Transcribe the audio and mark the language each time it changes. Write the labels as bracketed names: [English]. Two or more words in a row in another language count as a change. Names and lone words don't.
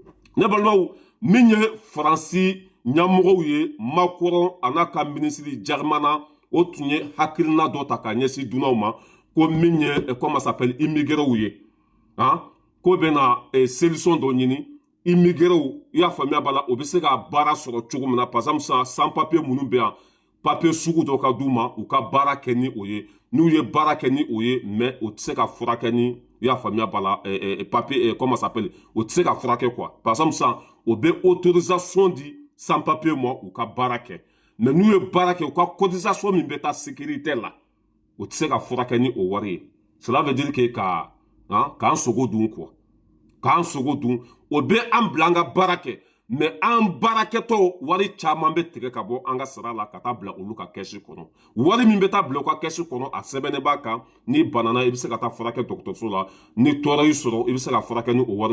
[Bambara] ne balimaw min ye Faransi ɲɛmɔgɔw ye Macron a n'a ka ministre Germain o tun ye hakilina dɔ ta ka ɲɛsin dunanw ma ko min ye [French] comment ça s'appelle immigrés [Bambara] ye hein ko bɛna solution dɔ ɲini immigrés i y'a faamuya b'a la o bɛ se ka baara sɔrɔ cogo min na [French] par exemple sans papier [Bambara] minnu bɛ yan papier sugu dɔ ka d'u ma u ka baara kɛ ni o ye n'u ye baara kɛ ni o ye mais o tɛ se ka furakɛ ni i y'a faamuya b'a la [French] papier comment ça s'appelle [Bambara] o tɛ se ka furakɛ [French] quoi par exemple [Bambara] sisan o bɛ autorisation di [French] sans papier [Bambara] ma u ka baara kɛ mais n'u ye baara kɛ u ka cotisation min bɛ taa sécurité la o tɛ se ka furakɛ ni o wari ye [French] cela veut dire que [Bambara] k'an sogo dun quoi k'an sogo dun o bɛ an bila an ka baara kɛ mais an baarakɛtɔ wari caman bɛ tigɛ ka bɔ an ka sara la ka taa bila olu ka kɛsi kɔnɔ wari min bɛ taa bila u ka kɛsi kɔnɔ a sɛbɛnnen b'a kan n'i banana i bɛ se ka taa furakɛ dɔgɔtɔrɔso la ni tɔɔrɔ y'i sɔrɔ i bɛ se ka furakɛ ni o wari